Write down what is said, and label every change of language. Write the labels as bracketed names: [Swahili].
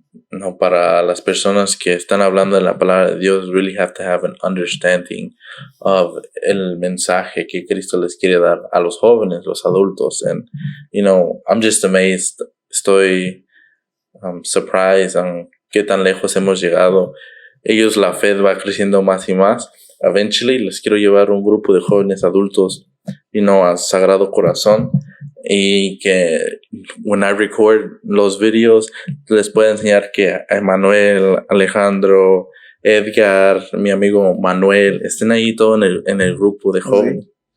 [Spanish] No, para las personas que están hablando de la palabra de Dios [English] really have to have an understanding of [Spanish] el mensaje que Cristo les quiere dar a los jóvenes, los adultos. [English] And, you know, I'm just amazed. [Spanish] Estoy [English] surprised on [Spanish] qué tan lejos hemos llegado. Ellos, la fe va creciendo más y más. [English] Eventually, [Spanish] les quiero llevar un grupo de jóvenes adultos, [English] you know, [Spanish] a Sagrado Corazón. y que [English] when I record [Spanish] los videos les puedo enseñar que a Manuel, Alejandro, Edgar, mi amigo Manuel, estén ahí todo en el grupo de jóvenes.